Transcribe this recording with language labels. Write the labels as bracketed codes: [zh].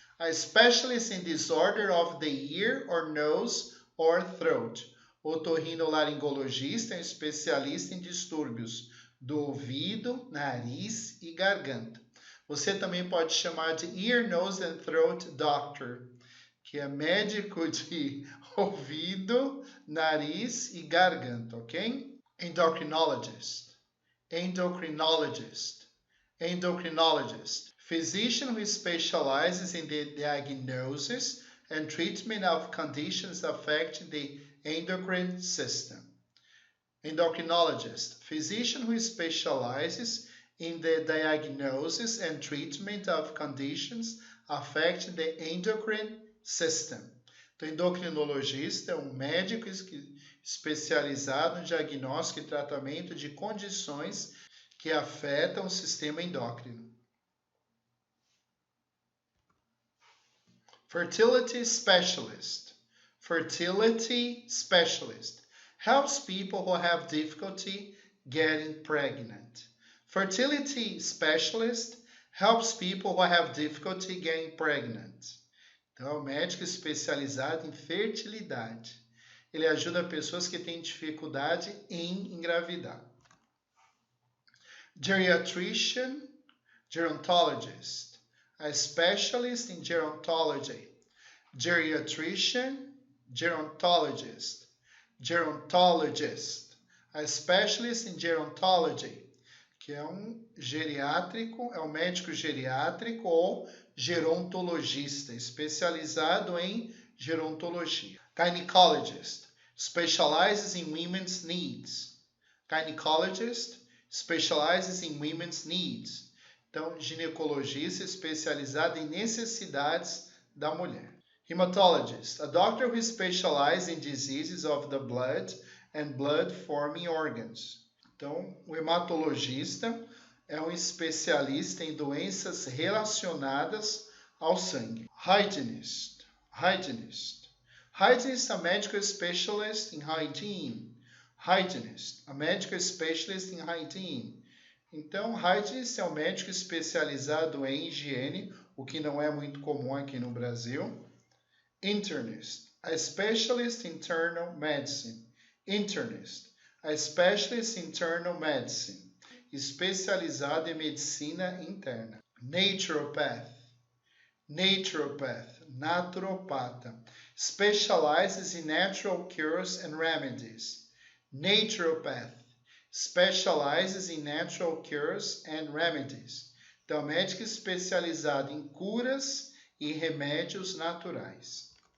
[en] A specialist in disorder of the ear or nose or throat. [pt] Otorrinolaringologista é um especialista em distúrbios do ouvido, nariz e garganta. Você também pode chamar de [en] ear, nose and throat doctor, [pt] que é médico de ouvido, nariz e garganta, ok? [en] Endocrinologist. Endocrinologist. Endocrinologist. Physician who specializes in the diagnosis and treatment of conditions affecting the endocrine system. Endocrinologist, physician who specializes in the diagnosis and treatment of conditions affecting the endocrine system. [pt] Então, endocrinologista é um médico especializado no diagnóstico e tratamento de condições que afetam o sistema endócrino. [en] Fertility specialist. Fertility specialist. Helps people who have difficulty getting pregnant. Fertility specialist helps people who have difficulty getting pregnant. [pt] Então, é um médico especializado em fertilidade. Ele ajuda pessoas que têm dificuldade em engravidar. [en] Geriatrician, gerontologist. A specialist in gerontology. Geriatrician, gerontologist. Gerontologist. A specialist in gerontology, [pt] que é um geriátrico, é um médico geriátrico ou gerontologista, especializado em gerontologia. [en] Gynecologist, specializes in women's needs. Gynecologist, specializes in women's needs. [pt] Então, ginecologista especializado em necessidades da mulher. [en] Hematologist, a doctor who specializes in diseases of the blood and blood-forming organs. [pt] Então, o hematologista é um especialista em doenças relacionadas ao sangue. [en] Hygienist, hygienist. Hygienist, a medical specialist in hygiene. Hygienist, a medical specialist in hygiene. [pt] Então, hygienist é um médico especializado em higiene, o que não é muito comum aqui no Brasil. [en] Internist, a specialist in internal medicine. Internist, a specialist in internal medicine, [pt] especializado em medicina interna. [en] Naturopath, naturopath, naturopata, specializes in natural cures and remedies. Naturopath, specializes in natural cures and remedies. [pt] Então, médico especializado em curas e remédios naturais.